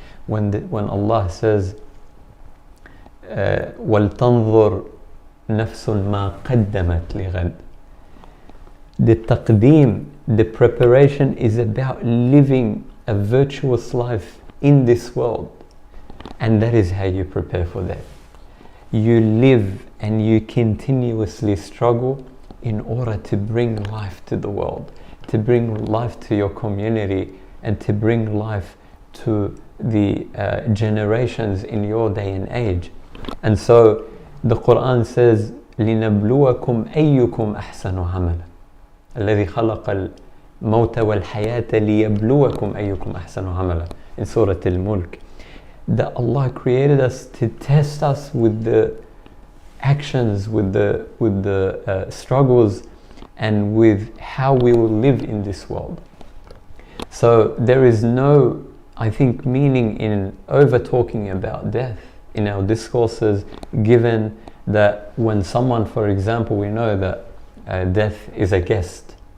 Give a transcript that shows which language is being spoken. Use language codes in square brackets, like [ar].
[en] When Allah says, [ar] وَلْتَنْظُرْ نَفْسٌ مَا قَدَّمَتْ لِغَدْ, [en] the taqdeem, the preparation is about living a virtuous life in this world, and that is how you prepare for death. You live and you continuously struggle in order to bring life to the world, to bring life to your community, and to bring life to the generations in your day and age. And so the Quran says, [ar] لِنَبْلُوَكُمْ أَيُّكُمْ أَحْسَنُ عَمَلًا الَّذِي خَلَقَ الْمَوْتَ وَالْحَيَاةَ لِيَبْلُوَكُمْ أَيُّكُمْ أَحْسَنُ عَمَلًا [en] in Surah Al-Mulk. That Allah created us to test us with the actions, with the struggles, and with how we will live in this world. So there is no, I think, meaning in over talking about death in our discourses, given that when someone, for example, we know that death is a guest.